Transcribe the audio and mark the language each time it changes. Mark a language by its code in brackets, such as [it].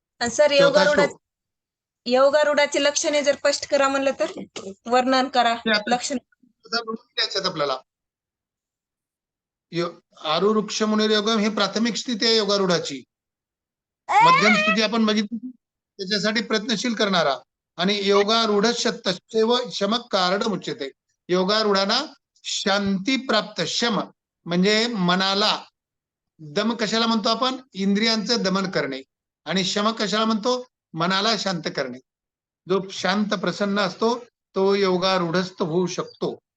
[mr] Sir, योगारूढाची लक्षणे जर स्पष्ट करा म्हणलं तर वर्णन करा. लक्षण आपल्याला [sa] आरुरुक्ष मुनिर्योगम [mr] हे प्राथमिक स्थिती आहे योगारूढाची. मध्यम स्थिती आपण बघितली, त्याच्यासाठी प्रयत्नशील करणारा. [sa] आणि योगारूढ तस्यैव शमः कारणम् उच्यते. [mr] योगारूढाना शांती प्राप्त, शम म्हणजे मनाला, दम कशाला म्हणतो आपण, इंद्रियांचं दमन करणे, आणि शम कशाला म्हणतो, मनाला शांत करणे. जो शांत प्रसन्न असतो तो योगारूढस्थ होऊ शकतो.